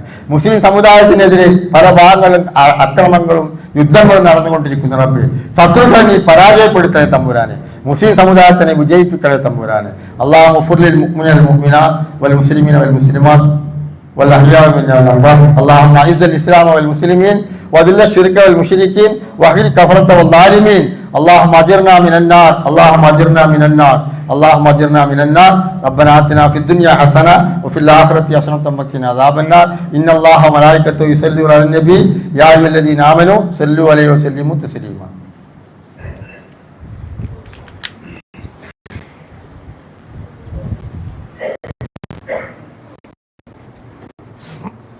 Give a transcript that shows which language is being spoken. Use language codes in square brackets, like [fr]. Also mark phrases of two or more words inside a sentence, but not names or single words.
[ml] മുസ്ലിം സമുദായത്തിനെതിരെ പല ഭാഗങ്ങളും അക്രമങ്ങളും യുദ്ധങ്ങളും നടന്നുകൊണ്ടിരിക്കുന്ന റബ്ബേ, ശത്രുക്കളെ നീ പരാജയപ്പെടുത്തണേ തമ്പുരാനെ. മുസ്ലിം സമുദായത്തിനെ വിജയിപ്പിക്കണേ തമ്പുരാനെ. [ar] الله اغفر للمؤمنين والمؤمنات والمسلمين والمسلمات والأحياء منهم والأموات. اللهم أعز الإسلام والمسلمين وأذل الشرك والمشركين وأهلك الكفرة والظالمين. اللهم اجرنا من النار، اللهم اجرنا من النار، اللهم اجرنا من النار. ربنا آتنا في الدنيا حسنة وفي الآخرة حسنة وقنا عذاب النار. إن الله وملائكته يصلون على النبي يا أيها الذين آمنوا صلوا عليه وسلموا تسليما.